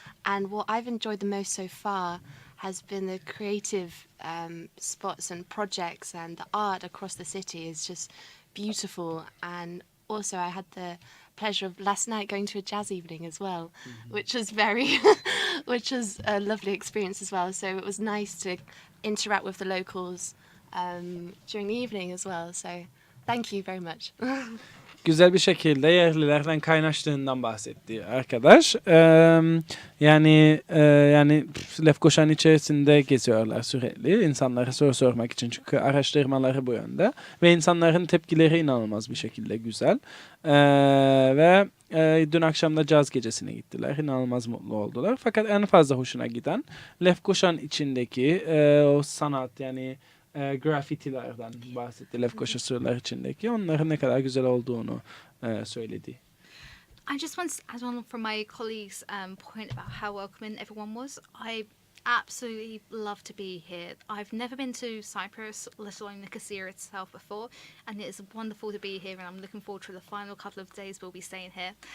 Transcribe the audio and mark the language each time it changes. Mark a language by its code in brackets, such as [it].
[en] And what I've enjoyed the most so far has been the creative spots and projects, and the art across the city is just beautiful. And also I had the pleasure of last night going to a jazz evening as well, which was which was a lovely experience as well. So it was nice to interact with the locals during the evening as well. So thank you very much. [tr] Güzel bir şekilde yerlilerden kaynaştığından bahsetti arkadaş. Yani Lefkoşa'nın içerisinde geziyorlar sürekli. İnsanlara soru sormak için, çünkü araştırmaları bu yönde. Ve insanların tepkileri inanılmaz bir şekilde güzel. Ve dün akşam da caz gecesine gittiler. İnanılmaz mutlu oldular. Fakat en fazla hoşuna giden Lefkoşa'nın içindeki o sanat, yani grafitilerden bahsetti, Lefkoşa surlar içindeki. Onların ne kadar güzel olduğunu söyledi. [en] I just want to add on from my colleague's point about how welcoming everyone was. I absolutely love to be here. I've never been to Cyprus, let alone Nicosia itself before, and it is wonderful to be here, and I'm looking forward to the final couple of days we'll be staying here.